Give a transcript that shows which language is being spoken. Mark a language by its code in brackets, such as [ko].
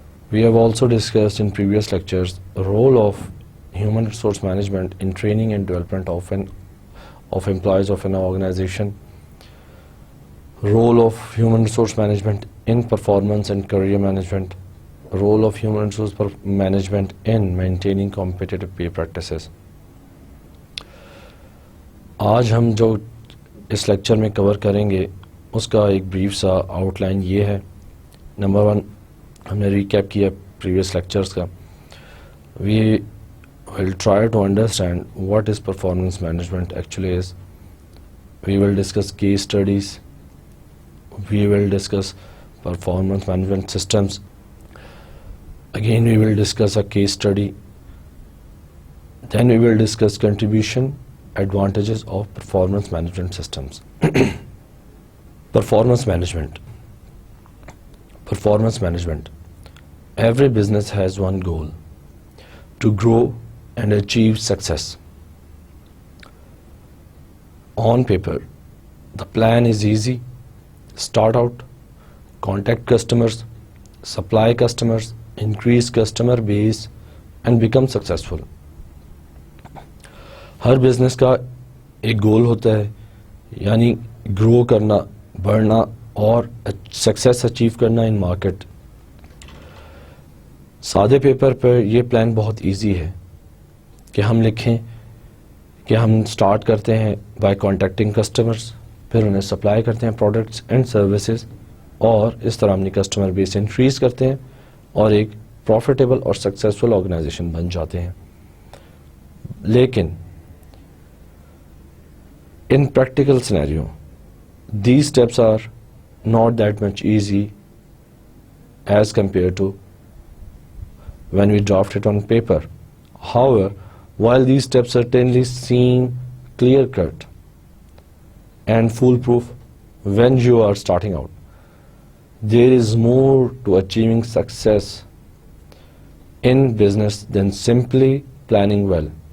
[en] We have also discussed in previous lectures the role of human resource management in training and development of employees of an organization, role of human resource management in performance and career management, role of human resource management in maintaining competitive pay practices. [ur] آج ہم جو اس lecture میں کور کریں گے اس کا ایک brief سا out line یہ ہے. نمبر 1، ہم نے ریکیپ کیا پریویس لیکچرز کا. [en] We will try to understand what is performance management actually is. We will discuss case studies. We will discuss performance management systems. Again we will discuss a case study. Then we will discuss contribution advantages of performance management systems. Performance management. Performance management. Every business has one goal: to grow and achieve success. On paper, the plan is easy. Start out, contact customers, supply customers, increase customer base, and become successful. [ur] Hare business کا ایک گول ہوتا ہے، یعنی گرو کرنا، بڑھنا اور success achieve کرنا [en] In market. [ur] سادے پیپر پر یہ پلان بہت ایزی ہے کہ ہم لکھیں کہ ہم سٹارٹ کرتے ہیں [en] by contacting customers, [ur] پھر انہیں سپلائی کرتے ہیں [en] products and services, [ur] اور اس طرح اپنی کسٹمر بیس انکریز کرتے ہیں اور ایک پروفیٹیبل اور سکسیزفل آرگنائزیشن بن جاتے ہیں. لیکن [en] In practical scenario these steps are not that much easy as compared to when we draft it on paper. However, while these steps certainly seem clear-cut and foolproof when you are starting out, there is more to achieving success in business than simply planning well.